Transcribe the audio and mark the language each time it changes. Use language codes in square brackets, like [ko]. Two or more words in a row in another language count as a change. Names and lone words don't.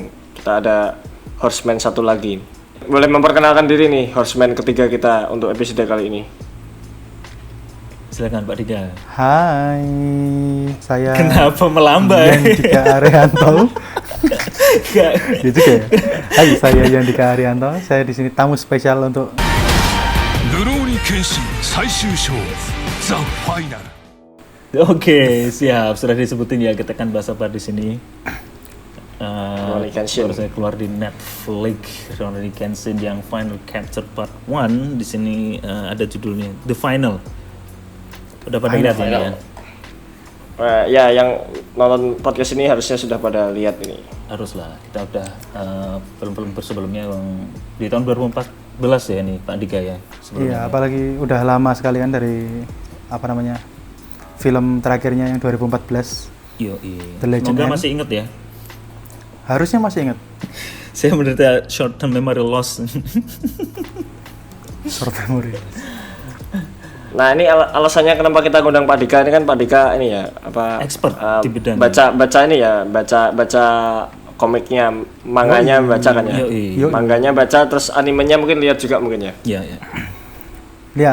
[id] Kita ada Horseman satu lagi. Boleh memperkenalkan diri nih Horseman ketiga kita untuk episode kali ini. Silakan Pak Dika. Hai, saya Kenapa melambai? Yandika Arianto. Gak. Gitu ya. Hai, saya Yandika Arianto. Saya di sini tamu spesial untuk Rurouni Kenshin 最終章 The Final. Oke, siap. Sudah disebutin ya, kita kan bahas apa di sini. Rurouni Kenshin. Baru saya keluar di Netflix Rurouni Kenshin yang Final Chapter Part 1. Di sini ada judulnya The Final. Udah pada lihat ya? Ya, yang nonton podcast ini harusnya sudah pada lihat ini. Haruslah. Kita udah film-film sebelumnya yang di tahun 2014 ya nih Pak Dika ya. iya, apalagi udah lama sekali kan dari film terakhirnya yang 2014. Yoi. The Legend Semoga End. masih inget ya. Harusnya masih ingat. Saya menderita [en] short term memory loss. Short memory. [id] Nah, ini alasannya kenapa kita ngundang Pak Dika ini kan Pak Dika ini ya apa Expert di bidang. baca ini ya, baca komiknya, manganya baca kan ya. Yoi. Manganya baca terus animenya mungkin lihat juga mungkin ya. Iya, ya. Lihat.